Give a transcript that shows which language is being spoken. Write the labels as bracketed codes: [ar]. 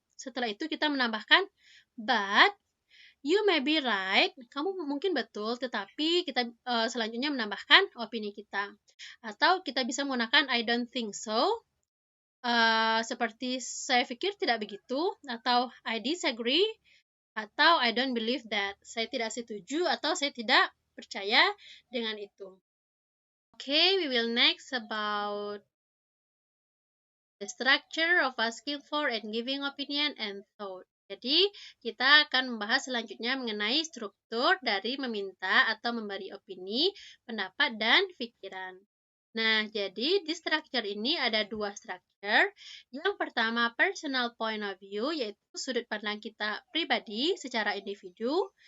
[id] Setelah itu kita menambahkan [en] but you may be right, [id] kamu mungkin betul, tetapi kita selanjutnya menambahkan opini kita. Atau kita bisa menggunakan [en] I don't think so, [id] seperti saya pikir tidak begitu, atau [en] I disagree, [id] atau [en] I don't believe that, [id] saya tidak setuju atau saya tidak percaya dengan itu. [en] Okay, we will next about the structure of asking for and giving opinion and thought. [id] Jadi, kita akan membahas selanjutnya mengenai struktur dari meminta atau memberi opini, pendapat, dan pikiran. Nah, jadi di structure ini ada dua structure. Yang pertama, [en] personal point of view, [id] yaitu sudut pandang kita pribadi secara individu.